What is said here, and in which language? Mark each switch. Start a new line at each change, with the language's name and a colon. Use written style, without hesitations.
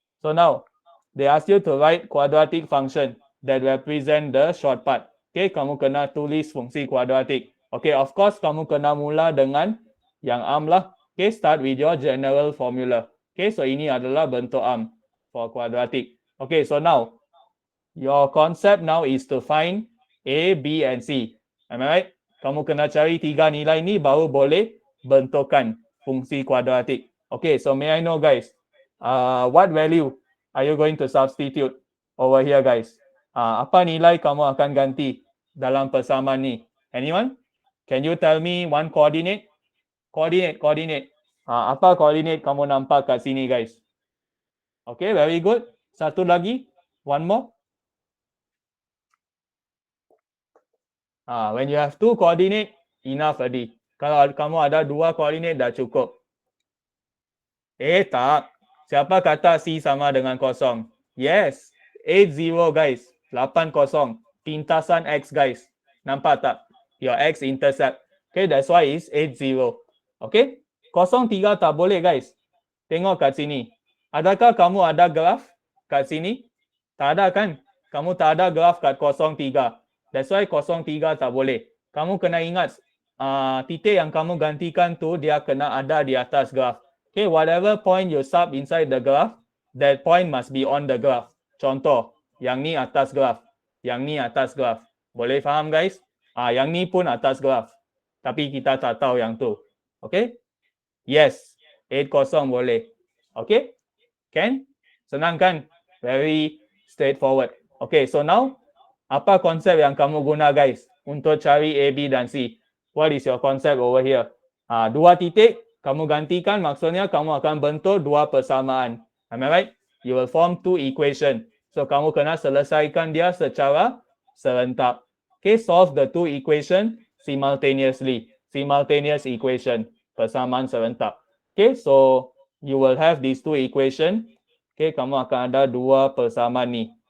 English: So now, they ask you to write quadratic function that represent the short part.
Malay: Okay, kamu kena tulis fungsi kuadratik. Okay, of course, kamu kena mula dengan yang arm lah.
English: Okay, start with your general formula.
Malay: Okay, so ini adalah bentuk arm for quadratic.
English: Okay, so now, your concept now is to find A, B, and C. Am I right?
Malay: Kamu kena cari 3 nilai ni baru boleh bentukkan fungsi kuadratik.
English: Okay, so may I know guys, what value are you going to substitute over here guys?
Malay: Apa nilai kamu akan ganti dalam persamaan ni? Anyone?
English: Can you tell me one coordinate?
Malay: Coordinate. Apa coordinate kamu nampak kat sini guys? Okay,
English: very good.
Malay: Satu lagi.
English: One more. When you have 2 coordinate, enough already.
Malay: Kalau kamu ada 2 coordinate dah cukup. Tak. Siapa kata C sama dengan kosong?
English: Yes. 80 guys. 80.
Malay: Pintasan X guys. Nampak tak?
English: Your X intercept.
Malay: Okay,
English: that's why it's 80.
Malay: Okay? 03 tak boleh guys. Tengok kat sini. Adakah kamu ada graf kat sini? Tak ada kan? Kamu tak ada graf kat 03.
English: That's why
Malay: 03 tak boleh. Kamu kena ingat, titik yang kamu gantikan tu, dia kena ada di atas graf.
English: Okay, whatever point you sub inside the graph, that point must be on the graph.
Malay: Contoh, yang ni atas graf. Yang ni atas graf. Boleh faham guys? Yang ni pun atas graf. Tapi kita tak tahu yang tu. Okay? Yes. 80 boleh. Okay? Can? Senang kan?
English: Very straightforward.
Malay: Okay, so now, apa konsep yang kamu guna guys untuk cari A, B dan C?
English: What is your concept over here?
Malay: 2 titik, kamu gantikan, maksudnya kamu akan bentuk 2 persamaan.
English: Am I right? You will form 2 equation. So,
Malay: kamu kena selesaikan dia secara serentak.
English: Okay, solve the 2 equation simultaneously. Simultaneous equation.
Malay: Persamaan serentak.
English: Okay, so you will have these 2 equation.
Malay: Okay, kamu akan ada 2 persamaan ni.